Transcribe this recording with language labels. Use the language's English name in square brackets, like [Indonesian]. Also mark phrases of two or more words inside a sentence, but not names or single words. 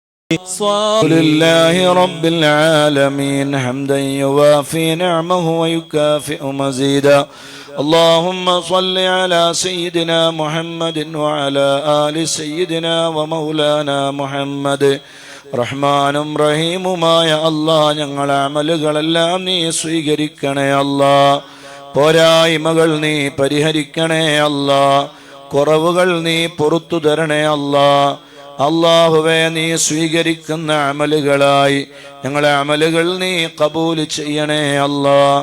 [Arabic] لله رب العالمين حمدا يوافي نعمه ويكافئ مزيدا اللهم صل على سيدنا محمد وعلى آل سيدنا ومولانا محمد [Malayalam] റഹ്മാനും റഹീമുമായ അല്ലാഹ്, ഞങ്ങളെ അമലുകളെല്ലാം നീ സ്വീകരിക്കണേ അല്ലാഹ്. പോരായ്മകൾ നീ പരിഹരിക്കണേ അല്ലാഹ്. കുറവുകൾ നീ പുറത്തു തരണേ അല്ലാഹ്. അല്ലാഹുവേ, നീ സ്വീകരിക്കുന്ന അമലുകളായി ഞങ്ങളെ അമലുകൾ നീ ഖബൂൽ ചെയ്യണേ അല്ലാഹ്.